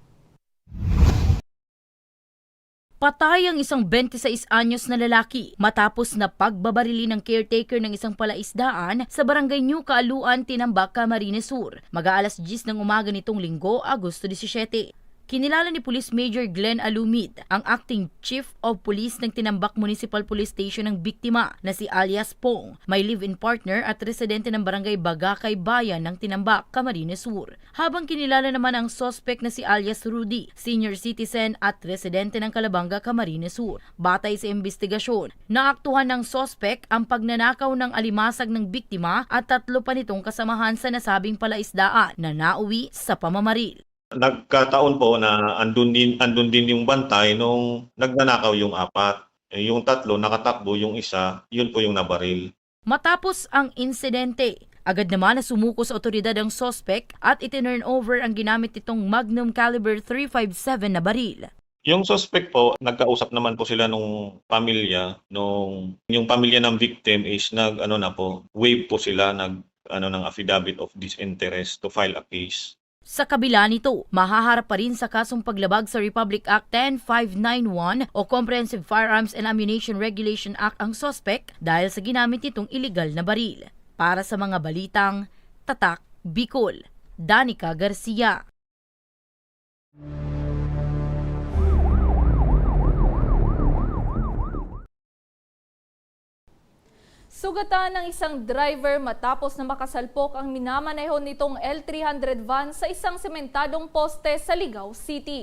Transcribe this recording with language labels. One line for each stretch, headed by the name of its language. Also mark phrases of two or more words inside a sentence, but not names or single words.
Filipino: Patay ang isang 26 anyos na lalaki matapos na pagbabarili ng caretaker ng isang palaisdaan sa barangay New Kaaluan, Tinambak, Camarines Sur. Mag-aalas 10 ng umaga nitong Linggo, Agosto 17. Kinilala ni Police Major Glenn Alumid, ang
English: acting chief of police
Filipino: ng Tinambak Municipal Police Station ng biktima na si alias Pong, may
English: live-in partner
Filipino: at residente ng barangay Bagakay Bayan ng Tinambak, Camarines Sur. Habang kinilala naman ang suspect na si alias Rudy, senior citizen at residente ng Calabanga, Camarines Sur. Batay sa investigasyon, naaktuhan ng suspect ang pagnanakaw ng alimasag ng biktima at 3 pa nitong kasamahan sa nasabing palaisdaan na nauwi sa pamamaril. Nagkataon po na andun din yung bantay nung nagnanakaw yung 4. Yung 3 nakatakbo, yung isa, yun po yung nabaril. Matapos ang insidente, agad naman na sumuko sa otoridad ang suspect at itinurn over ang ginamit itong Magnum caliber .357 na baril. Yung suspect po, nagkausap naman po sila nung pamilya, yung pamilya ng victim is waive po sila ng
English: affidavit of disinterest to file a case.
Filipino: Sa kabila nito, mahaharap pa rin sa kasong paglabag sa Republic Act 10591 o Comprehensive Firearms and Ammunition Regulation Act ang suspect dahil sa ginamit nitong illegal na baril. Para sa mga balitang Tatak, Bicol, Danica Garcia. Sugatan ng isang driver matapos na makasalpok ang minamaneho nitong L300 van sa isang sementadong poste sa Ligao City.